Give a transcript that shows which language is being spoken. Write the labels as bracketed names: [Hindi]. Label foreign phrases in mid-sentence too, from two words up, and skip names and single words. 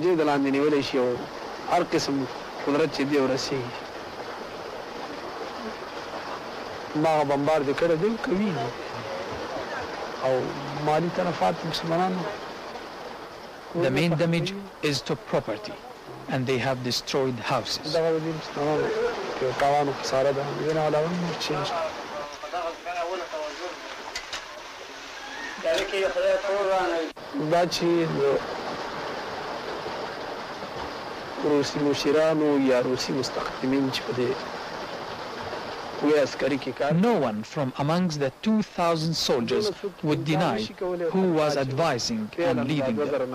[English] The main damage is to property, and they have destroyed houses. [Pashto] دا چې روسي مشرانو یا روسي مستخدمین چې په دې [English] No one from amongst the 2,000 soldiers would deny who was advising and leading them.